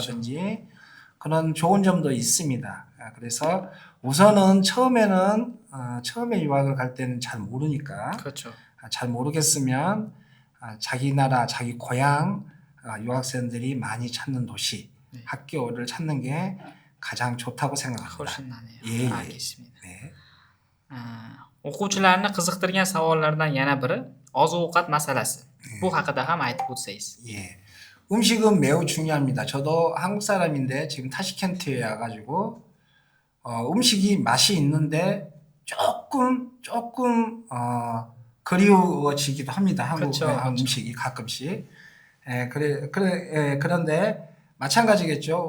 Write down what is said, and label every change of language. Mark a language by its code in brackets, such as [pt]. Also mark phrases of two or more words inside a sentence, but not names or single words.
[ko] 있다든지 그런 좋은 점도 있습니다. 그래서 우선은 처음에 유학을 갈 때는 잘 모르니까 그렇죠. 잘 모르겠으면 자기 나라, 자기 고향 유학생들이 많이 찾는 도시, 네. 학교를 찾는 게 가장 좋다고 생각합니다. 훨씬 나네요. 예, 예. 알겠습니다. 네. [uz] o'quvchilarni qiziqtirgan savollardan yana biri oziq-ovqat masalasi. Bu haqida ham aytib o'tsangiz. [ko] 예. 음식은 매우 중요합니다. 저도 한국 사람인데 지금 타시켄트에 와가지고 음식이 맛이 있는데 조금 그리워지기도 합니다. 한국 그렇죠, 그렇죠. 음식이 가끔씩. 그런데 마찬가지겠죠.